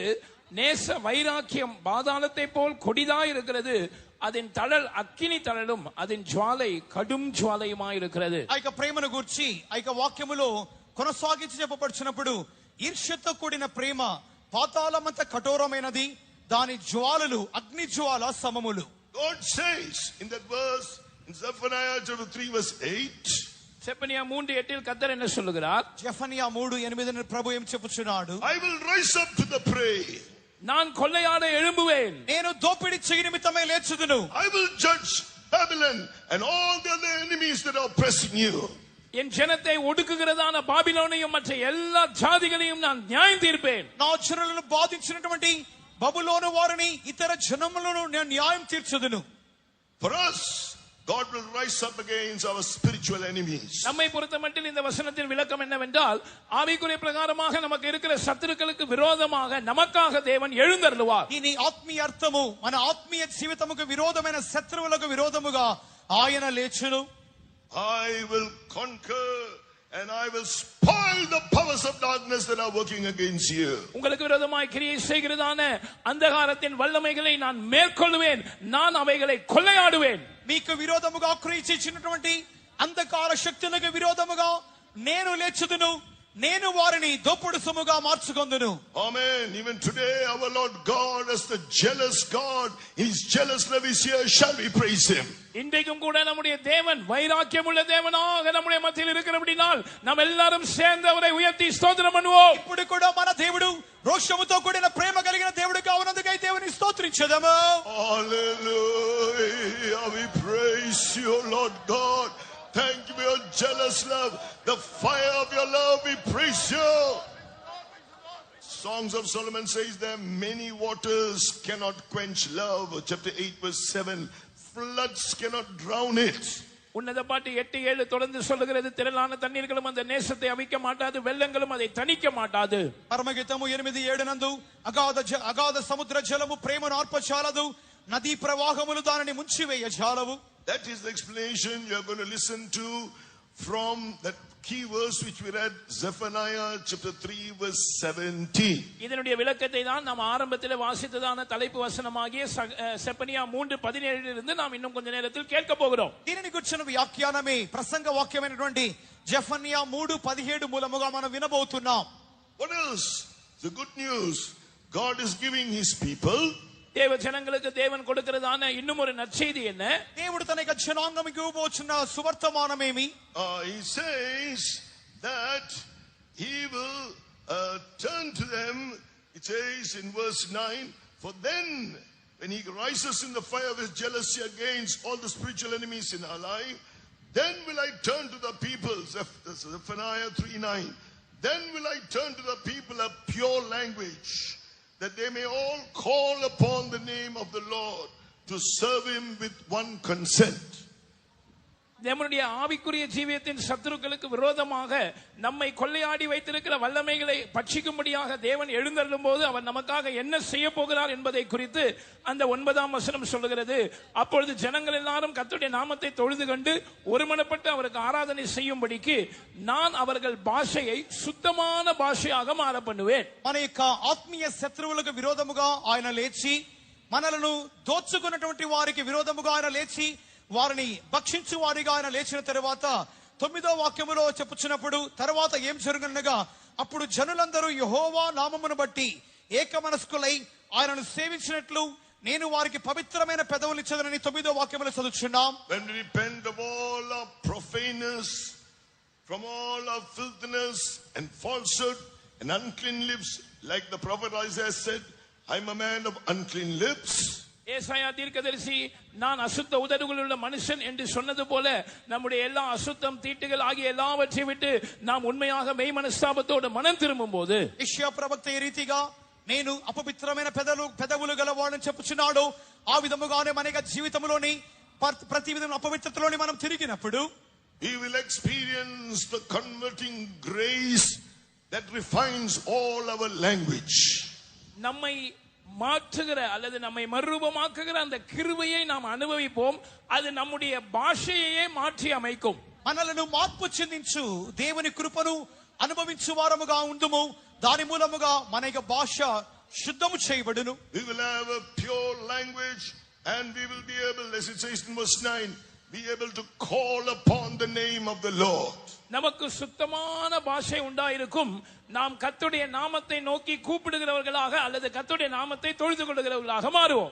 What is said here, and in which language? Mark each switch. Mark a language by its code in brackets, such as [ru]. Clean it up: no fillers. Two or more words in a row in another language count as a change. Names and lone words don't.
[ta] நேச வைராக்கியம் பாதாளத்தை போல் கொடிதாய் இருக்கிறது, அதன் தழல் அக்கினி தழலும் அதன் ஜுவாலை கடும் ஜுவாலையுமாய் இருக்கிறது. [te] ఆ యొక్క ప్రేమను గురించి ఆ యొక్క వాక్యములో కొనసాగించి చెప్పబడుచున్నప్పుడు ఈర్ష్యతో కూడిన ప్రేమ పాతాళమంత కఠోరమైనది, దాని జ్వాలలు అగ్ని జ్వాల సమములు. [en] God says in that verse in Zephaniah chapter 3 verse 8, [ta] செப்பனியா 3:8 கர்த்தர் என்ன சொல்லுகிறார்? [te] జెఫనియా 3:8 ప్రభు ఏం చెప్పుచున్నాడు? [en] I will rise up to the prey, [ta] நான் கொள்ளையாட எழும்புவேன், [te] నేను దోపిడీ చేయ నిమిత్తమై లేచుదును. [en] I will judge Babylon and all the other enemies that are oppressing you. [ta] என் ஜனத்தை ஒடுக்குகிறதான பாபிலோனையும் மற்ற எல்லா ஜாதிகளையும் நான் நியாயம் தீர்ப்பேன். [te] నా జనులను బాధించినటువంటి బబులోను వారిని ఇతర జనములను నేను న్యాయం తీర్చుదును. [en] For us, God will rise up against our spiritual enemies. [ta] நம்மை பொறுத்தமட்டில் இந்த வசனத்தின் விளக்கம் என்னவென்றால், ஆவிக்குரிய பிரகாரமாக நமக்கு இருக்கிற சத்துருக்களுக்கு விரோதமாக நமக்காக தேவன் எழுந்தருளுவார். [te] దీని ఆత్మీయ అర్థము మన ఆత్మీయ జీవితముకు విరోధమైన శత్రువులకు విరోధముగా ఆయన లేచును. [en] I will conquer and I will spoil the powers of darkness that are working against you. [ta] உங்களுக்கு விரோதமாய் கிரியை செய்கிறதான அந்தகாரத்தின் வல்லமைகளை நான் மேற்கொள்வேன், நான் அவைகளை கொள்ளையாடுவேன். [te] మీకు విరోధముగా క్రియ చేసినటువంటి అంధకార శక్తులకు విరోధముగా నేను లేచుదును, నేను వారిని దోపుడు సొమ్ముగా మార్చుకొందును. [en] Amen. Even today our Lord God as the jealous God, his jealous love is here, shall we praise him. [ta] இன்றைக்கும் கூட நம்முடைய தேவன் வைராக்கியமுள்ள தேவனாக நம்முடைய மத்தியில் இருக்கிறபடியால் நாம் எல்லாரும் சேர்ந்து அவரை உயர்த்தி ஸ்தோத்திரம் பண்ணுவோம். [te] ఇప్పుడు కూడా మన దేవుడు రోషముతో కూడిన ప్రేమ కలిగిన దేవుడు కావునందుకై దేవుని స్తోత్రించెదము. [en] Hallelujah. We praise you, Lord God. Thank you for your jealous love. The fire of your love, we praise you. Songs of Solomon says there many waters cannot quench love. Chapter 8 verse 7. Floods cannot drown it. [ta] உன்னத பாட்டு 8:7 தொடர்ந்து சொல்லுகிறது, திரளான தண்ணீர்களும் அந்த நேசத்தை அவிக்க மாட்டாது, வெள்ளங்களும் அதை தணிக்க மாட்டாது. [te] పరమగీతము 8:7 నందు అగాధ సముద్ర జలము ప్రేమను ఆర్పచాలదు, నదీ ప్రవాహములు దానిని ముంచివేయ జాలవు. [en] That is the explanation you are going to listen to from that key verse which we read, Zephaniah chapter 3 verse 17. [ta] இதனுடைய விளக்கத்தை தான் நாம் ஆரம்பத்தில் வாசித்ததான தலைப்பு வசனமாகிய செப்பனியா 3:17 இருந்து நாம் இன்னும் கொஞ்ச நேரத்தில் கேட்க போகிறோம். [te] దీనిని గుర్చిన వ్యాఖ్యానమే ప్రసంగ వాక్యమైనటువంటి జెఫన్యా 3:17 మూలముగా మనం వినబోతున్నాం. [en] What else? The good news. God is giving his people, [ta] தேவ ஜனங்களுக்கு தேவன் கொடுக்கிறதான இன்னும் ஒரு நற்செய்தி என்ன? [te] దేవుడు తన యొక్క జనాంగముకు ఇవ్వబోచున్న సువర్తమానమేమి? [en] he says that he will turn to them. It says in verse 9, for then when he rises in the fire of his jealousy against all the spiritual enemies in our life, then will I turn to the people, Zephaniah 3:9. Then will I turn to the people a pure language, that they may all call upon the name of the Lord to serve him with one consent. [ta] நம்முடைய ஆவிக்குரிய ஜீவியத்தின் சத்துருக்களுக்கு விரோதமாக நம்மை கொள்ளையாடி வைத்திருக்கிற வல்லமைகளை பட்சிக்கும்படியாக தேவன் எழுந்தருளும் போது அவர் நமக்காக என்ன செய்ய போகிறார் என்பதை குறித்து அந்த 9ஆம் வசனம் சொல்லுகிறது. அப்பொழுது ஜனங்கள் எல்லாரும் கர்த்தருடைய நாமத்தை தொழுது கண்டு ஒருமனப்பட்டு அவருக்கு ஆராதனை செய்யும்படிக்கு நான் அவர்கள் பாஷையை சுத்தமான பாஷையாக மாற பண்ணுவேன். [te] మన యొక్క ఆత్మీయ శత్రువులకు విరోధముగా ఆయన లేచి మనలను దోచుకున్నటువంటి వారికి విరోధముగా ఆయన లేచి వారిని భక్షించు వారిగా ఆయన లేచిన తరువాత 9వ వాక్యములో చెప్పుచున్నప్పుడు తర్వాత ఏం జరుగునగా అప్పుడు జనులందరూ యెహోవా నామమును బట్టి ఏక మనస్కులై ఆయనను సేవించినట్లు నేను వారికి పవిత్రమైన పెదవులు ఇచ్చెదనని 9వ వాక్యములో చదువుచున్నాం. [en] When we repent of all our profaneness, from all our filthiness and falsehood and unclean lips, like the prophet Isaiah said, I'm a man of unclean lips. [ta] ஏசாயா தீர்க்கதரிசி நான் அசுத்த உதடுகள் உள்ள மனுஷன் என்று சொன்னது போல நம்முடைய எல்லா அசுத்தம் தீட்டுகள் ஆகிய எல்லாவற்றை விட்டு நாம் உண்மையாக மெய் மனஸ்தாபத்தோடு மனம் திரும்பும் போது [te] యెషయా ప్రవక్త ఈ రీతిగా నేను అపవిత్రమైన పెదవులు గలవాడని చెప్పుచున్నాడు. ఆ విధముగానే మన యొక్క జీవితంలోని ప్రతి విధమైన అపవిత్రతలోని మనం తిరిగినప్పుడు [en] we will experience the converting grace that refines all our language. [ta] நம்மை மாற்றுகிற அல்லது நம்மை மறுரூபமாக்குகிற அந்த கிருபையை நாம் அனுபவிப்போம். அது நம்முடைய பாஷையையே மாற்றி அமைக்கும். [te] మనలను మార్పు చెందించు దేవుని కృపను అనుభవించు వారముగా ఉండుము. దాని మూలముగా మన యొక్క భాష శుద్ధము చేయబడును. [en] We will have a pure language and we will be able, as it says in verse 9, be able to call upon the name of the Lord. [ta] நமக்கு சுத்தமான பாஷை உண்டாயிருக்கும். நாம் கர்த்தருடைய நாமத்தை நோக்கி கூப்பிடுகிறவர்களாக அல்லது கர்த்தருடைய நாமத்தை தொழுது கொள்ளுகிறவர்களாக மாறுவோம்.